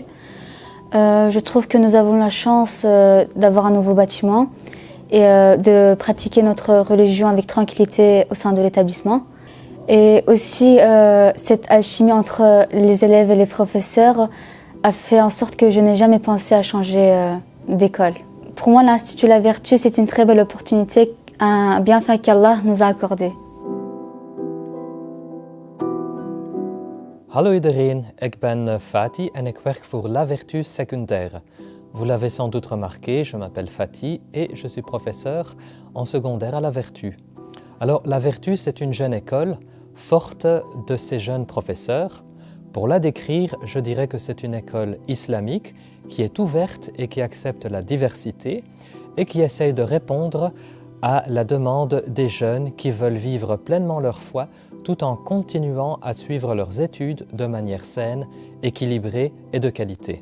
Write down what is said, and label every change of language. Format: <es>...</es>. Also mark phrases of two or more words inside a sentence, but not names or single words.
<fr>Je trouve que nous avons la chance d'avoir un nouveau bâtiment et de pratiquer notre religion avec tranquillité au sein de l'établissement. Et aussi, cette alchimie entre les élèves et les professeurs a fait en sorte que je n'ai jamais pensé à changer d'école. Pour moi, l'Institut La Vertu, c'est une très belle opportunité, un bienfait qu'Allah nous a accordé.</fr> <nl>Hallo iedereen, ik ben Fatih en ik werk voor La Vertu secondaire.</nl> <fr>Vous l'avez sans doute remarqué, je m'appelle Fatih et je suis professeur en secondaire à La Vertu. Alors La Vertu, c'est une jeune école forte de ces jeunes professeurs. Pour la décrire, je dirais que c'est une école islamique qui est ouverte et qui accepte la diversité et qui essaye de répondre à la demande des jeunes qui veulent vivre pleinement leur foi tout en continuant à suivre leurs études de manière saine, équilibrée et de qualité.</fr>